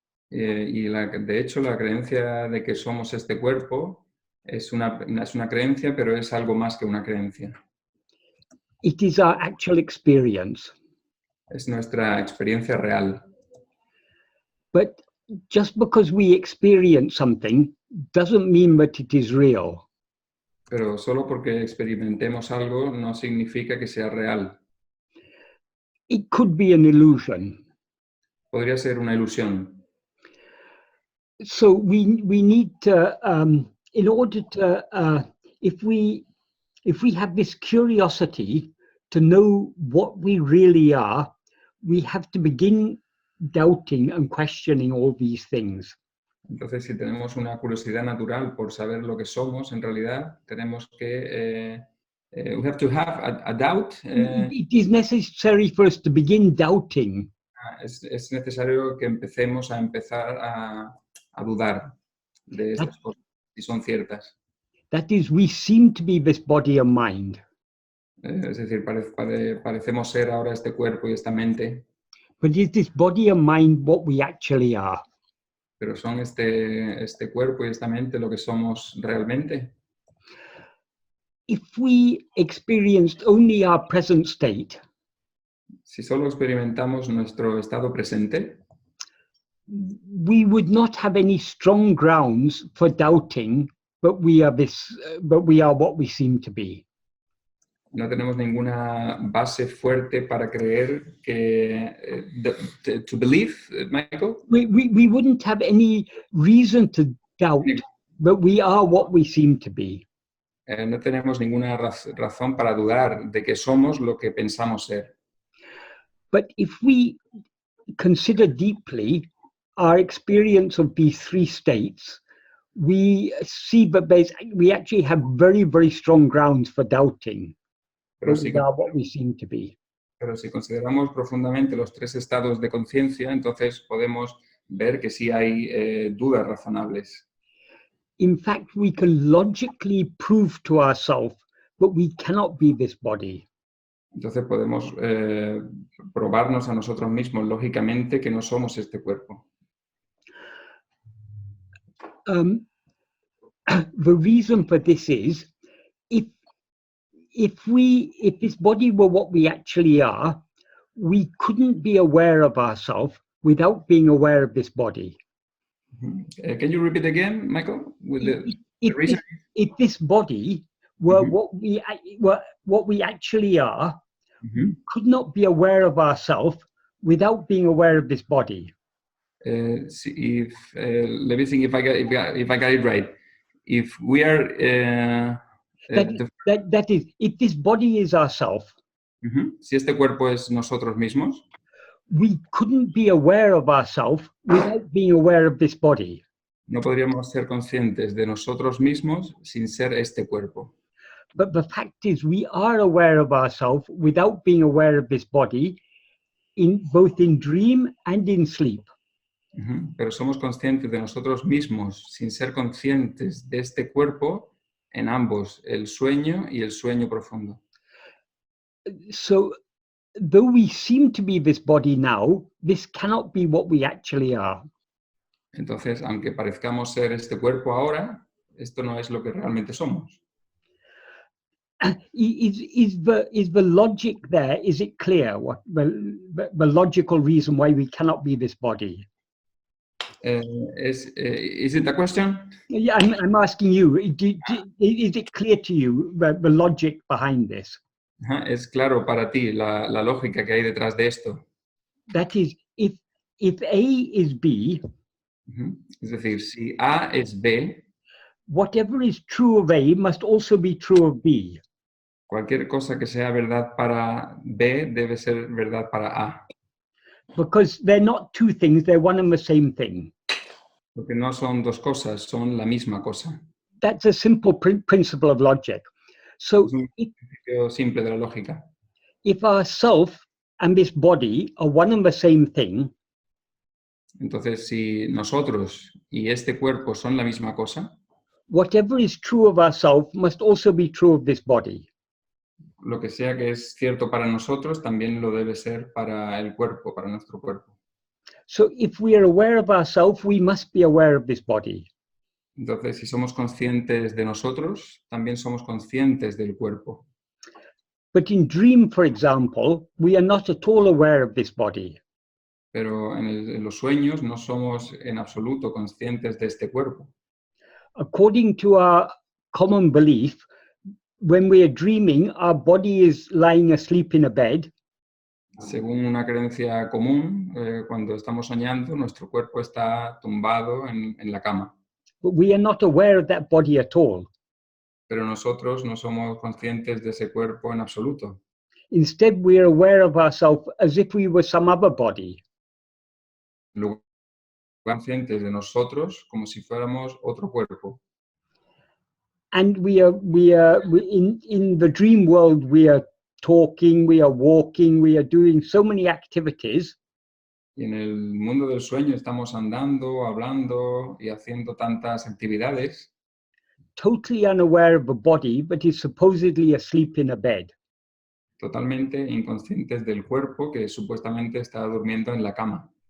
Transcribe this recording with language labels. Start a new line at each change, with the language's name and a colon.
Spanish: De hecho, la creencia de que somos este cuerpo es una creencia, pero es algo más que una creencia.
English: It is our actual experience.
Spanish: Es nuestra experiencia real.
English: But just because we experience something doesn't mean that it is real.
Spanish: Pero solo porque experimentemos algo no significa que sea real.
English: It could be an illusion.
Spanish: Podría ser una ilusión.
English: So we need to, in order to, if we have this curiosity to know what we really are, we have to begin doubting and questioning all these things.
Spanish: Entonces, si tenemos una curiosidad natural por saber lo que somos, en realidad tenemos que
English: We have to have a doubt. It is necessary for us to begin doubting.
Spanish: Es necesario que empecemos a dudar de estas cosas, si son ciertas.
English: That is, we seem to be this body and mind.
Spanish: Es decir, parecemos ser ahora este cuerpo y esta mente,
English: But is this body and mind what we actually are?
Spanish: pero ¿son este cuerpo y esta mente lo que somos realmente?
English: If we experienced only our present state,
Spanish: Si solo experimentamos nuestro estado presente,
English: we would not have any strong grounds for doubting, but we are what we seem to be.
Spanish: no tenemos ninguna base fuerte para creer que
English: to believe,
Spanish: Michael.
English: We wouldn't have any reason to doubt, but we are what we seem to be.
Spanish: No tenemos ninguna razón para dudar de que somos lo que pensamos ser.
English: But if we consider deeply our experience of these three states, we see that we actually have very, very strong grounds for doubting what we seem to be.
Spanish: Pero si consideramos profundamente los tres estados de conciencia, entonces podemos ver que sí hay dudas razonables.
English: In fact, we can logically prove to ourselves that we cannot be this body.
Spanish: Entonces podemos probarnos a nosotros mismos lógicamente que no somos este cuerpo.
English: The reason for this is if this body were what we actually are, we couldn't be aware of ourselves without being aware of this body. Can you repeat again, Michael? With the reason? If this body were what we actually are, we could not be aware of ourselves without being aware of this body. Let me think if I got it right. If we are that is, if this body is ourself,
Spanish: si este cuerpo es nosotros mismos,
English: we couldn't be aware of ourselves without being aware of this body.
Spanish: No podríamos ser conscientes de nosotros mismos sin ser este cuerpo.
English: But the fact is, we are aware of ourselves without being aware of this body, both in dream and in sleep.
Spanish: Pero somos conscientes de nosotros mismos sin ser conscientes de este cuerpo en ambos, el sueño y el sueño profundo.
English: So, though we seem to be this body now, this cannot be what we actually are.
Spanish: Entonces, aunque parezcamos ser este cuerpo ahora, esto no es lo que realmente somos.
English: Is the logic there? Is it clear what the logical reason why we cannot be this body? Is it a question? Yeah, I'm asking you. Is it clear to you the logic behind this?
Spanish: Es claro para ti la lógica que hay detrás de esto.
English: That is, if A is B,
Spanish: es decir, si A es B,
English: whatever is true of A must also be true of B.
Spanish: Cualquier cosa que sea verdad para B debe ser verdad para A.
English: Because they're not two things, they're one and the same thing.
Spanish: Porque no son dos cosas, son la misma cosa.
English: That's a simple principle of logic. So
Spanish: es un principio simple de la lógica.
English: If our self and this body are one and the same thing,
Spanish: entonces si nosotros y este cuerpo son la misma cosa,
English: whatever is true of ourself must also be true of this body.
Spanish: Lo que sea que es cierto para nosotros también lo debe ser para el cuerpo, para nuestro cuerpo.
English: So if we are aware of ourselves, we must be aware of this body.
Spanish: Entonces, si somos conscientes de nosotros, también somos conscientes del cuerpo.
English: But in dream, for example, we are not at all aware of this body.
Spanish: Pero en los sueños no somos en absoluto conscientes de este cuerpo.
English: According to our common belief, when we are dreaming, our body is lying asleep in a bed.
Spanish: Según una creencia común, cuando estamos soñando, nuestro cuerpo está tumbado en la cama.
English: But we are not aware of that body at all.
Spanish: Pero nosotros no somos conscientes de ese cuerpo en absoluto.
English: Instead, we are aware of ourselves as if we were some other body.
Spanish: Luego, conscientes de nosotros como si fuéramos otro cuerpo.
English: And we in the dream world, we are talking, we are walking, we are doing so many activities.
Spanish: Y en el mundo del sueño estamos andando, hablando y haciendo tantas actividades,
English: Totally unaware of a body, but is supposedly asleep in a bed.
Spanish: totalmente inconscientes del cuerpo que supuestamente está durmiendo en la cama.